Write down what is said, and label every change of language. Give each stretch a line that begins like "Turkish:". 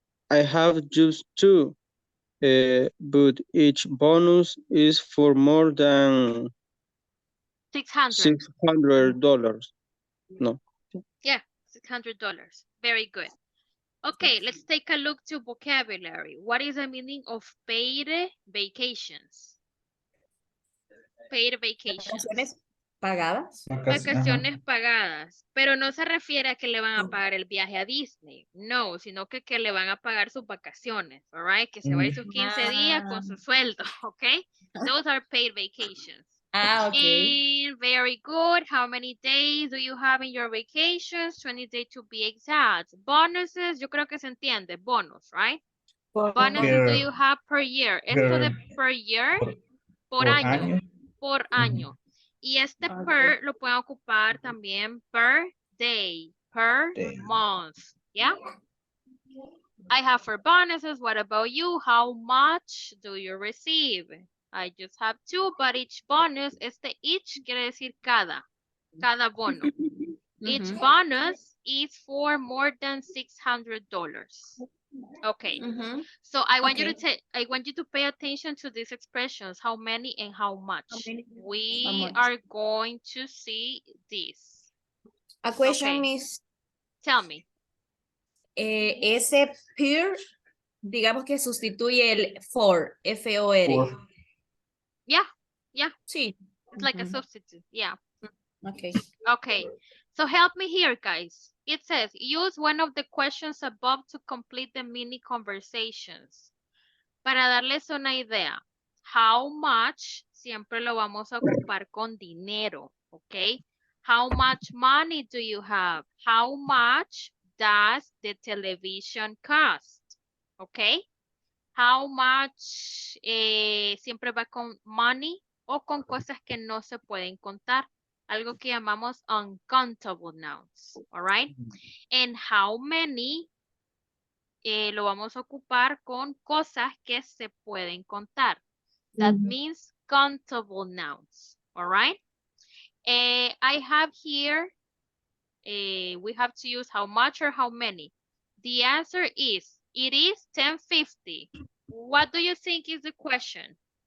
English: I have just 2, but each bonus is for more than $600. No. Yeah, $600. Very good. Okay, let's take a look to vocabulary. What is the meaning of paid vacations? Paid vacations.
Spanish: Vacaciones pagadas. Vacaciones pagadas, pero no se refiere a que le van a pagar el viaje a Disney, no, sino que le van a pagar sus vacaciones,
English: all right?
Spanish: Que se va a ir sus 15 días con su sueldo, okay?
English: Those are paid vacations. Okay. And very good. How many days do you have in your vacations? 20 days to be exact. Bonuses,
Spanish: yo creo que se entiende,
English: bonus, right? Bonuses do you have per year?
Spanish: Esto de per year, por por año. año. Por año. Y este per lo pueden ocupar también
English: per day, per month. ¿Ya? I have for bonuses. What about you? How much do you receive? I just have two, but each bonus,
Spanish: each quiere decir cada bono.
English: Each bonus is for more than $600. Okay. So I want you to pay attention to these expressions. How many and how much. We are going to see this. A question is, tell me.
Spanish: Ese per, digamos que sustituye el for, F-O-R.
English: Yeah, yeah.
Spanish: Sí.
English: It's like a substitute, yeah. Okay. Okay, so help me here, guys. It says, use one of the questions above to complete the mini conversations.
Spanish: Para darles una idea, how much siempre lo vamos a ocupar con dinero, ¿ok?
English: How much money do you have? How much does the television cost? ¿Ok?
Spanish: How much siempre va con money o con cosas que no se pueden contar. Algo que llamamos uncountable nouns,
English: all right?
Spanish: And how many lo vamos a ocupar con cosas que se pueden contar.
English: That means countable nouns, all right? I have here, we have to use how much or how many. The answer is, it is 10.50. What do you think is the question?